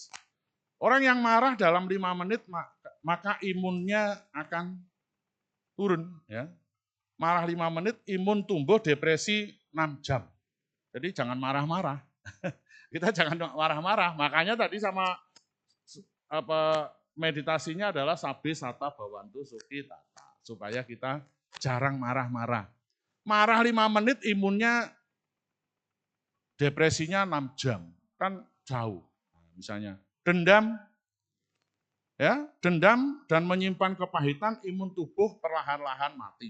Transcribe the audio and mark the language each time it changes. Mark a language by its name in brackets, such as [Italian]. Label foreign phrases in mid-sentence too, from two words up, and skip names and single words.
[Indonesian] Orang yang marah dalam 5 menit maka imunnya akan turun. Ya. Marah 5 menit, imun tumbuh, depresi 6 jam. Jadi jangan marah-marah. Kita jangan marah-marah. Makanya tadi sama meditasinya adalah [Pali] sabi sata bawantu suki tata. [Indonesian] Supaya kita jarang marah-marah. Marah 5 menit, imunnya depresinya 6 jam. Kan jauh. Misalnya dendam, ya, dendam dan menyimpan kepahitan, imun tubuh perlahan-lahan mati.